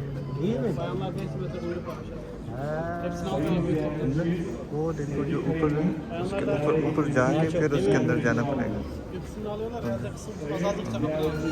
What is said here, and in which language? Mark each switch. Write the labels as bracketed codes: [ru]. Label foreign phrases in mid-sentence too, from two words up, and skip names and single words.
[tr] Değil mi? Bayanlar 5 metre boyu paylaşıyor. Hepsini altta abi. [hi] वो देखो जो ऊपर है उसके ऊपर जाके फिर उसके अंदर जाना पड़ेगा। [tr] Hepsini alıyorlar herhalde kısım azaldıkça bakıyor.